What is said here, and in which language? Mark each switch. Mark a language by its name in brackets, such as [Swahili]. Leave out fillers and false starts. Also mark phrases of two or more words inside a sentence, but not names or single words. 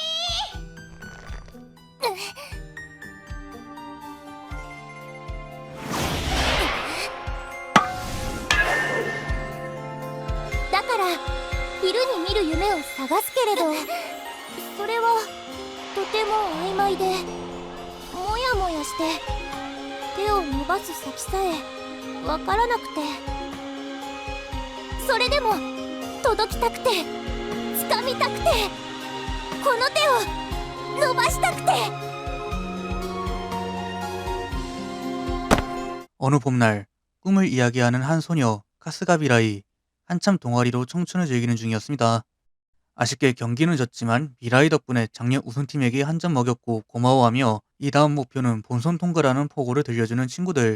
[Japanese] だから昼に見る夢を探すけれど、それはとても曖昧でもやもやして、手を伸ばす先さえわからなくて、それでも届きたくて、掴みたくて、この手を伸ばしたくて。 [Korean] 어느 봄날 꿈을 이야기하는 한 소녀 카스가 미라이. 한참 동아리로 청춘을 즐기는 중이었습니다. 아쉽게 경기는 졌지만 미라이 덕분에 작년 우승팀에게 한 점 먹였고 고마워하며 이 다음 목표는 본선 통과라는 포고를 들려주는 친구들.